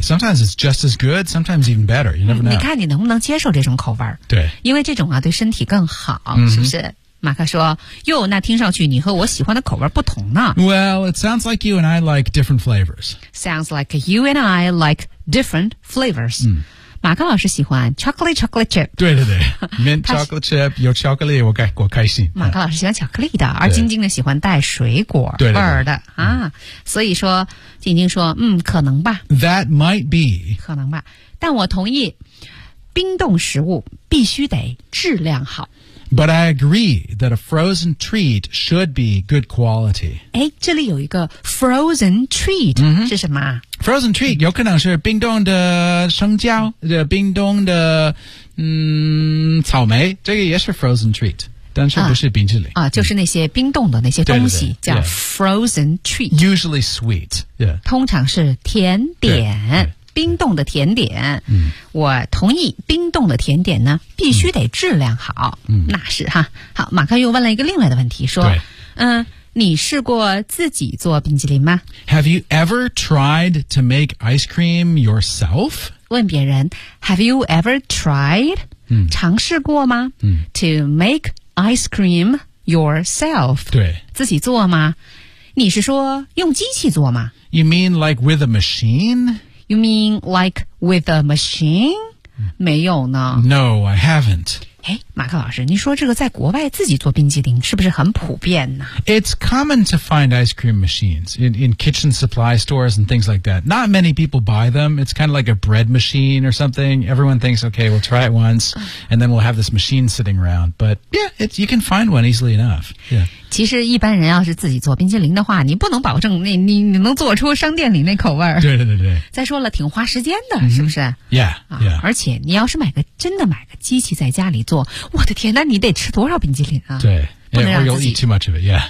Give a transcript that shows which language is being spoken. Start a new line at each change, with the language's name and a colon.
English: Sometimes it's just as good, sometimes even better. You never know.
Chinese: 你看你能不能接受这种口味？对，因为这种啊对身体更好，是不是？马克说：“哟，那听上去你和我喜欢的口味不同呢。”
English: Well, it sounds like you and I like different flavors. Sounds like you and I like different flavors.、 Mm.
Chinese: 马克老师喜欢 chocolate chip。对对对 ，mint chocolate chip 有巧克力，我开心。马克老师喜欢巧克力的，而晶晶呢喜欢带水果味儿的对对对啊、嗯。所以说，晶晶说，可能吧。
English: That might be
Chinese: 可能吧，但我同意，冰冻食物必须得质量好。
English: But I agree that a frozen treat should be good quality.
Chinese: 诶，这里有一个 frozen treat、 mm-hmm. 是什么？Frozen treat 有可能是冰冻的生姜，冰冻的草莓，这个也是 frozen treat， 但是不是冰淇淋啊？就是那些冰冻的那些东西叫 frozen treat，
English: usually sweet， yeah，
Chinese: 通常是甜点。冰冻的甜点、我同意冰冻的甜点呢必须得质量好、那是哈好马克又问了一个另外的问题说你试过自己做冰淇淋吗
English: Have you ever tried to make ice cream yourself?
Chinese: 问别人
English: Have you ever tried、
Chinese: 尝试过吗、
English: To make ice cream yourself
Chinese: 对自己做吗你是说用机器做吗
English: You mean like with a machine? You mean like with a machine?
Chinese: 没有呢。
English: No, I haven't.
Chinese: 诶马克老师你说这个在国外自己做冰激凌是不是很普遍呢
English: It's common to find ice cream machines in kitchen supply stores and things like that. Not many people buy them. It's kind of like a bread machine or something. Everyone thinks, okay, we'll try it once, and then we'll have this machine sitting around. But yeah, you can find one easily enough. Yeah.
Chinese: 其实一般人要是自己做冰激凌的话你不能保证你能做出商店里那口味。对对对对。再说了挺花时间的是不是
English: Yeah, yeah.、
Chinese: 而且你要是真的买个机器在家里做我的天，那你得吃多少冰激凌啊？对，不能让自己
English: eat too much of it. Yeah，